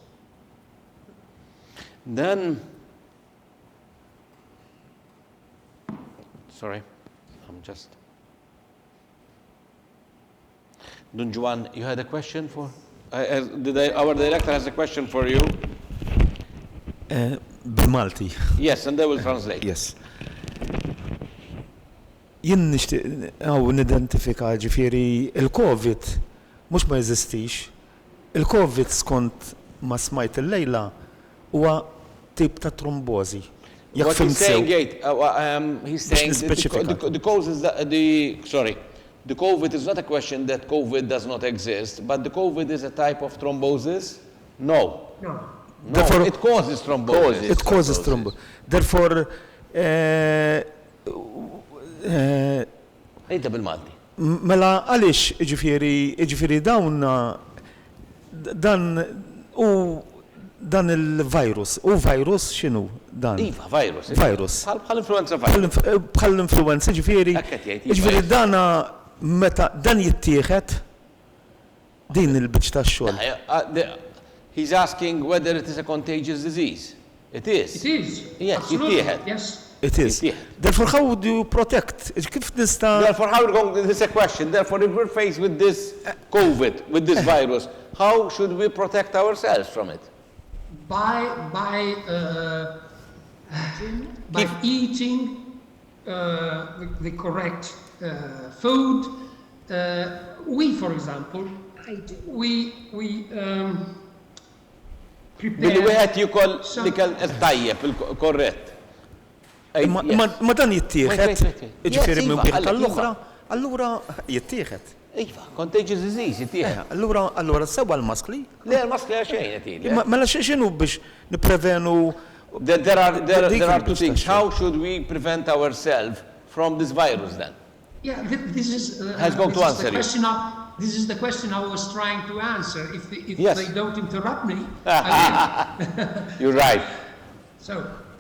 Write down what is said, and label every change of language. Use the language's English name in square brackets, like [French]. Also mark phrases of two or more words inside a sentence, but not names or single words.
[English] Then, sorry, I'm just. Dun.Ġwann, you had a question for? Our director has a question for you. [Maltese] Bil-Malti. [English] Yes, and they will translate. Yes. [Maltese] Jien nixtieq nidentifika ġifieri il-COVID mhux ma jeżistix. Il-COVID skont ma smajt illejla huwa tip ta' trombosi. [English] What he's saying, he's saying the cause is the COVID is not a question that COVID does not exist, but the COVID is a type of thrombosis? No. Therefore, it causes thrombosis. It causes thrombosis. Therefore, [Maltese] Ejta bil-Malti. Mela għaliex ġifieri dan il-virus. U virus x'inhu dan? Iva, virus. Virus. Bħal-influenza virus. Bħal-influenza ġifieri dana meta dan jittieħed din il-biċċ tax-xogħol. [English] He's asking whether it is a contagious disease. It is. It is. Yes, absolutely. Yes. It is. Therefore, how do you protect? Therefore, how we're going? This is a question. Therefore, if we're faced with this COVID, with this virus, how should we protect ourselves from it? By eating the correct food. We, for example, we [Maltese] Billi wieħed jikol l-ikel tajjeb, korrett. Ma dan jittieħed, ġifieri minn wieħed tal-oħra, allura jittieħed. Iva, [English] contagious disease [Maltese] jittieħed. Allura sewwa l-maskli? Le, l-maskli xejn qed Mela x'inhu biex nipprevenu. [English] There are two things. How should we prevent ourselves from this virus then? Yeah, this is to answer you. This is the question I was trying to answer. If Yes. they don't interrupt me, You're right.